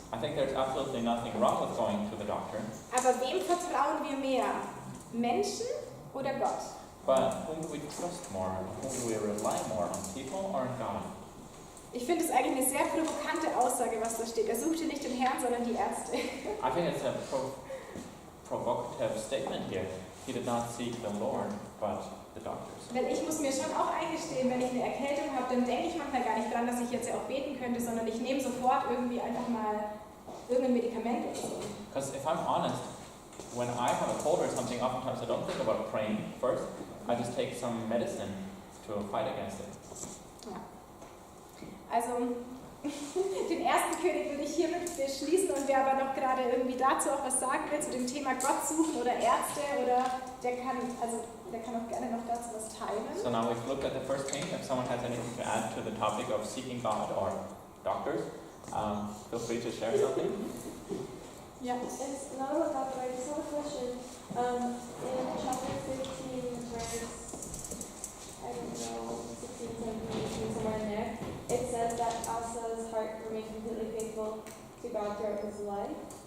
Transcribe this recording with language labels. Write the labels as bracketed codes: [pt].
[en] I think there's absolutely nothing wrong with going to the doctor. [de] Aber wem vertrauen wir mehr? Menschen oder Gott? [en] But whom do we trust more? Whom do we rely more on, people or on God? [de] Ich finde es eigentlich eine sehr provokante Aussage, was da steht. Er suchte nicht den Herrn, sondern die Ärzte. [en] I think it's a provocative statement here. He did not seek the Lord, but the doctors. [de] Weil ich muss mir schon auch eingestehen, wenn ich eine Erkältung habe, dann denke ich manchmal gar nicht dran, dass ich jetzt ja auch beten könnte, sondern ich nehme sofort irgendwie einfach mal irgendein Medikament oder so. [en] Because if I'm honest, when I have a cold or something, oftentimes I don't think about praying first. I just take some medicine to fight against it. [de] Ja. Also, den ersten König würde ich hiermit beschließen, und wer aber noch gerade irgendwie dazu auch was sagen will, zu dem Thema Gott suchen oder Ärzte, oder der kann auch gerne noch dazu was teilen. [en] So now we've looked at the first king. If someone has anything to add to the topic of seeking God or doctors, feel free to share something. [de] Ja. [en] It's not about that, but I just have a question. In chapter 15, verse, I don't know, 16, 17, 18, somewhere in there, it says that Asa's heart remained completely faithful to God throughout his life.